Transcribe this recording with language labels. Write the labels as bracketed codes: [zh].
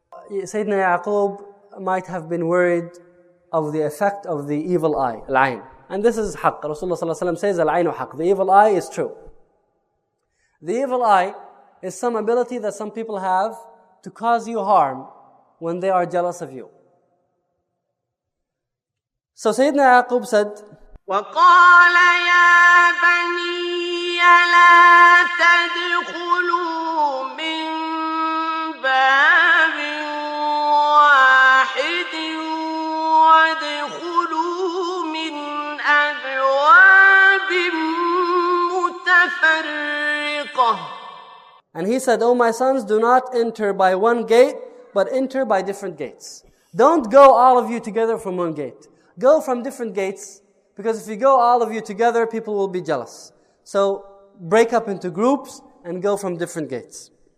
[en] Sayyidina Yaqub might have been worried of the effect of the evil eye, al-ayn. And this is haqq. Rasulullah ﷺ says, [ar] al-aynu haqq. [en] The evil eye is true. The evil eye is some ability that some people have to cause you harm when they are jealous of you. So Sayyidina Yaqub said, [ar] وقال يا بني لا تدخلوا من باب واحد وادخلوا من أبواب متفرقة. [en] and he said, "O my sons, do not enter by one gate, but enter by different gates. Don't go all of you together from one gate. Go from different gates, because if you go all of you together, people will be jealous. So break up into groups and go from different gates."